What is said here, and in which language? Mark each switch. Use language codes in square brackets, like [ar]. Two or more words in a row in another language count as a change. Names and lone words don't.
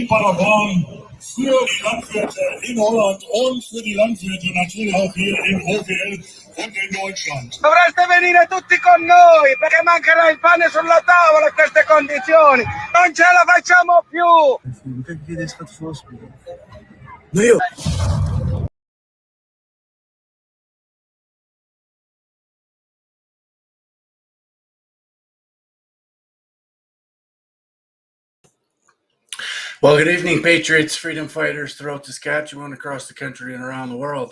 [de] Paraguay für die Landwirte in Holland und für die Landwirte natürlich auch hier in OWL und in Deutschland. [it] Dovreste venire tutti con noi perché mancherà il pane sulla tavola in queste condizioni. Non ce la facciamo più. [nl] Kijk wie dit gaat voorspelen. [en] Well, good evening, patriots, freedom fighters throughout Saskatchewan, across the country, and around the world.